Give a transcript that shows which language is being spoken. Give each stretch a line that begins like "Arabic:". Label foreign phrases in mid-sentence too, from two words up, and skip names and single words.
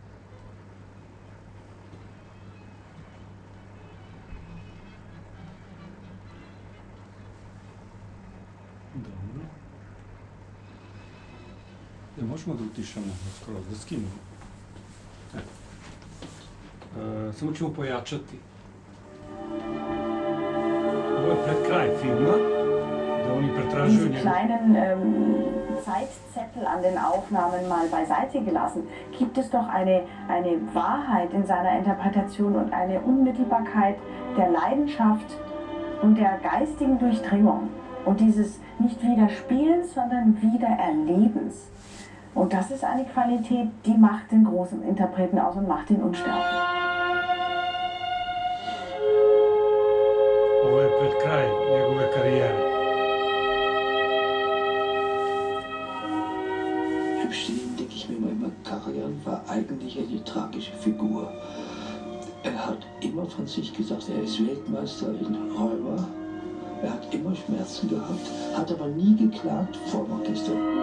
Serbian: Dobro. Možemo da utišamo skroz, da skinemo. Samo ćemo pojačati. Ovo je pred kraj filma, da oni pretražuju
German: Diese kleinen Zeitzettel an den Aufnahmen mal beiseite gelassen, gibt es doch eine Wahrheit in seiner Interpretation und eine Unmittelbarkeit der Leidenschaft und der geistigen Durchdringung und dieses nicht Widerspielens, sondern Wiedererlebens. Und das ist eine Qualität, die macht den großen Interpreten aus und macht ihn unsterblich.
Serbian: Ovo je pred kraj njegove karijere.
German: Im Stillen denke ich mir immer, Karajan war eigentlich eine tragische Figur. Er hat immer von sich gesagt, er ist Weltmeister in Räuber. Er hat immer Schmerzen gehabt, hat aber nie geklagt vor dem Orchester.